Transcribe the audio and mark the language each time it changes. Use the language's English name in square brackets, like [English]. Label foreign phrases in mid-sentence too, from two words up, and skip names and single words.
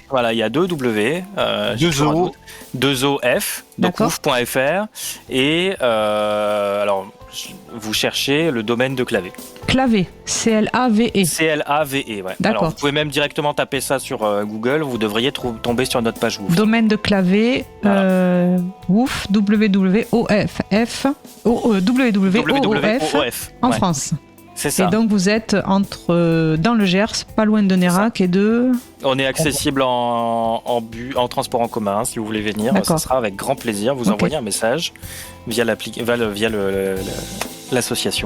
[French] Voilà, il y a deux W. Deux O F. Donc woof.fr et alors vous cherchez le domaine de Clavé. Clavé, C-L-A-V-E. C-L-A-V-E, ouais. D'accord. Alors, vous pouvez même directement taper ça sur Google, vous devriez tomber sur notre page Woof. Domaine de Clavé, Woof, W-W-O-F-F, W-W-O-F en France. C'est ça. Et donc vous êtes dans le Gers, pas loin de Nérac et de... On est accessible en transport en commun, si vous voulez venir. Ça sera avec grand plaisir. Vous envoyez un message via l'association.